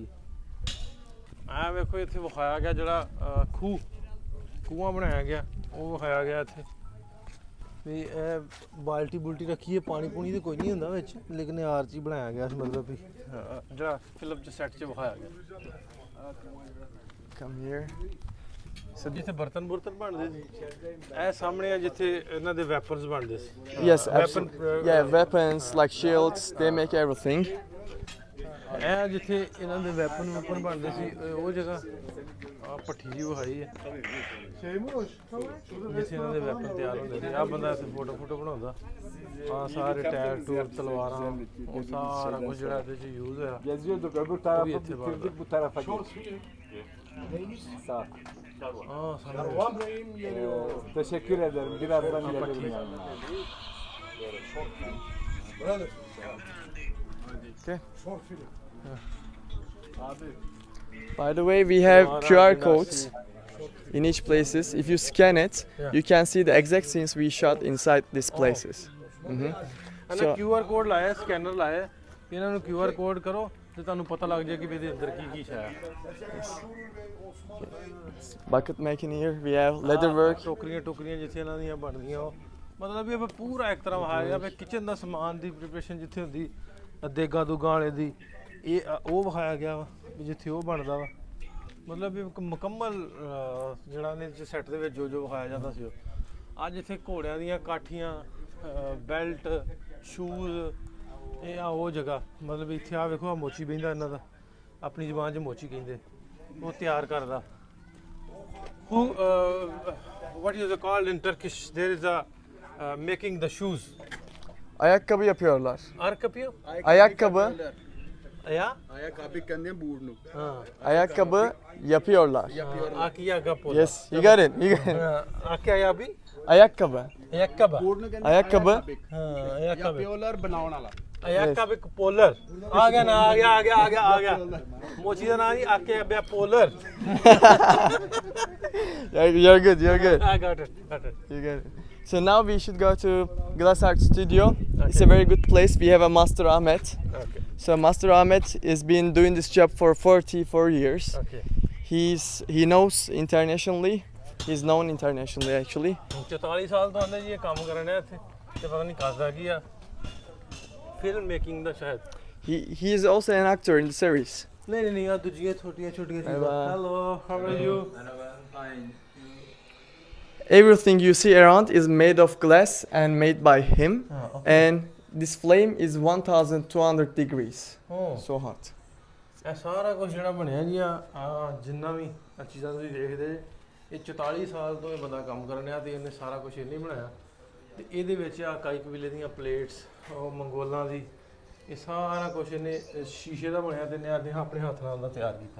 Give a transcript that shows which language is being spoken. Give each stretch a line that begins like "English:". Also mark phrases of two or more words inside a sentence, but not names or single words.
Punjabi: ਆ ਵੇਖੋ ਇੱਥੇ ਵਿਖਾਇਆ ਗਿਆ ਜਿਹੜਾ ਖੂਹਾਂ ਬਣਾਇਆ ਗਿਆ, ਉਹ ਵਿਖਾਇਆ ਗਿਆ ਇੱਥੇ ਵੀ ਇਹ ਬਾਲਟੀ ਬੁਲਟੀ ਰੱਖੀ ਹੈ, ਪਾਣੀ ਪੂਣੀ ਤੇ ਕੋਈ ਨਹੀਂ ਹੁੰਦਾ ਵਿੱਚ, ਲੇਕਿਨ ਇਹ ਆਰਚ ਹੀ ਬਣਾਇਆ ਗਿਆ ਸੀ, ਮਤਲਬ ਵੀ ਜਿਹੜਾ ਫਿਲਮ 'ਚ ਸੈੱਟ 'ਚ ਵਿਖਾਇਆ ਗਿਆ।
English: Come here.
Punjabi: ਸੋ ਜਿੱਥੇ ਬਰਤਨ ਬੁਰਤਨ ਬਣਦੇ ਸੀ, ਇਹ ਸਾਹਮਣੇ ਆ ਜਿੱਥੇ ਇਹਨਾਂ ਦੇ ਵੈਪਨਸ ਬਣਦੇ ਸੀ।
English: Yes, absolutely. Yeah, weapons like shields. They make everything.
Punjabi: ਇਹ ਜਿੱਥੇ ਇਹਨਾਂ ਦੇ ਵੈਪਨ ਬਣਦੇ ਸੀ, ਉਹ ਜਗ੍ਹਾ ਆ ਭੱਠੀ ਜੀ ਵਿਖਾਈ ਹੈ ਜਿੱਥੇ ਇਹਨਾਂ ਦੇ ਵੈਪਨ ਤਿਆਰ ਹੁੰਦੇ ਸੀ। ਆ ਬੰਦਾ ਇੱਥੇ ਫੋਟੋ ਬਣਾਉਂਦਾ, ਆ ਸਾਰੇ ਟਾਇਰ ਟੂਰ ਤਲਵਾਰਾਂ, ਉਹ ਸਾਰਾ ਕੁਝ ਜਿਹੜਾ ਇਹਦੇ 'ਚ ਯੂਜ਼ ਹੋਇਆ ਉਹ ਵੀ ਇੱਥੇ ਬਣਦਾ।
Turkish: Teşekkür ederim. Birazdan gelirim.
English: Okay. By the way, we have QR codes in each places. If you scan it, Yeah. you can see the exact scenes we shot inside these places.
Punjabi: ਇਹਨਾਂ QR ਕੋਡ ਲਾਇਆ, ਸਕੈਨਰ ਲਾਇਆ, ਇਹਨਾਂ ਨੂੰ QR ਕੋਡ ਕਰੋ ਤੇ ਤੁਹਾਨੂੰ ਪਤਾ ਲੱਗ ਜਾਏ ਕਿ ਵੀ ਇਹਦੇ ਅੰਦਰ ਕੀ ਸ਼ੈ ਹੈ।
English: Bucket making here. We have leather work.
Punjabi: ਟੋਕਰੀਆਂ ਜਿੱਥੇ ਇਹਨਾਂ ਦੀਆਂ ਬਣਦੀਆਂ, ਉਹ ਮਤਲਬ ਵੀ ਆਪਾਂ ਪੂਰਾ ਇੱਕ ਤਰ੍ਹਾਂ ਵਿਖਾਇਆ ਵੀ ਕਿਚਨ ਦਾ ਸਮਾਨ ਦੀ ਪ੍ਰੀਪਰੇਸ਼ਨ ਜਿੱਥੇ ਹੁੰਦੀ, ਦੇਗਾ ਦੁਗਾ ਵਾਲੇ ਦੀ, ਇਹ ਉਹ ਵਿਖਾਇਆ ਗਿਆ ਵਾ ਵੀ ਜਿੱਥੇ ਉਹ ਬਣਦਾ ਵਾ, ਮਤਲਬ ਵੀ ਇੱਕ ਮੁਕੰਮਲ ਜਿਹੜਾ ਨੇ ਸੈੱਟ ਦੇ ਵਿੱਚ ਜੋ ਵਿਖਾਇਆ ਜਾਂਦਾ ਸੀ। ਉਹ ਅੱਜ ਇੱਥੇ ਘੋੜਿਆਂ ਦੀਆਂ ਕਾਠੀਆਂ, ਬੈਲਟ, ਸ਼ੂਜ਼, ਇਹ ਆ ਉਹ ਜਗ੍ਹਾ, ਮਤਲਬ ਇੱਥੇ ਆ ਵੇਖੋ ਆ ਮੋਚੀ ਬਹਿੰਦਾ, ਇਹਨਾਂ ਦਾ ਆਪਣੀ ਜ਼ੁਬਾਨ 'ਚ ਮੋਚੀ ਕਹਿੰਦੇ, ਉਹ ਤਿਆਰ ਕਰਦਾ।
English: What is it called in Turkish? There is a making the shoes.
Turkish: Ayakkabı yapıyorlar. Ayakkabı? Ayakkabı. Ya? Ayakkabı ਕਹਿੰਦੇ ਬੂਟ ਨੂੰ। Ayakkabı yapıyorlar. Ayakkabı.
English: Yes, you got it. You got it.
Turkish: Ayakkabı? Ayakkabı. Ayakkabı.
Punjabi: ਬੂਟ ਨੂੰ ਕਹਿੰਦੇ
Turkish: Ayakkabı. Ayakkabı.
Punjabi: ਪਿਓਲਰ ਬਣਾਉਣ ਵਾਲਾ।
Turkish: Ayakkabı polar.
Punjabi: ਆ ਗਿਆ। ਮੋਚੀ ਦਾ ਨਾਂ ਜੀ
Turkish: Ayakkabı polar.
English: You're good. You're good. I got it. You got it. So now we should go to Glass Art Studio. It's a very good place. We have a Master Ahmet. Okay. So Master Ahmet has been doing this job for 44 years. Okay. He knows internationally. He's known internationally actually.
Punjabi: 44 ਸਾਲ ਤੋਂ ਆਂਦੇ ਜੀ ਇਹ ਕੰਮ ਕਰਨ ਡਿਆ ਇੱਥੇ, ਤੇ ਪਤਾ ਨਹੀਂ ਕਰਦਾ ਕੀ ਆ,
English: film making
Punjabi: ਦਾ ਸ਼ਾਇਦ।
English: He is also an actor in the series.
Punjabi: ਨਹੀਂ ਆ ਦੂਜੀਆਂ ਛੋਟੀਆਂ ਚੀਜ਼ਾਂ।
English: hello, how are you? Everything you see around is made of glass and made by him. And this flame is 1200 degrees. So hot.
Punjabi: ਇਹ ਸਾਰਾ ਕੁਝ ਜਿਹੜਾ ਬਣਿਆ ਜੀ ਆ ਜਿੰਨਾ ਵੀ ਆ ਚੀਜ਼ਾਂ ਤੁਸੀਂ ਦੇਖਦੇ, ਇਹ 44 ਸਾਲ ਤੋਂ ਇਹ ਬੰਦਾ ਕੰਮ ਕਰਨ ਡਿਆ ਤੇ ਇਹਨੇ ਸਾਰਾ ਕੁਝ ਇਹਨੇ ਬਣਾਇਆ। ਤੇ ਇਹਦੇ ਵਿੱਚ ਆ ਕਾਈ ਕਬੀਲੇ ਦੀਆਂ ਪਲੇਟਸ, ਉਹ ਮੰਗੋਲਾਂ ਦੀ, ਇਹ ਸਾਰਾ ਕੁਝ ਇਹਨੇ ਸ਼ੀਸ਼ੇ ਦਾ ਬਣਿਆ ਤੇ ਇਹਨੇ ਆਪਣੇ ਹੱਥ ਨਾਲ ਦਾ ਤਿਆਰ ਕੀਤਾ।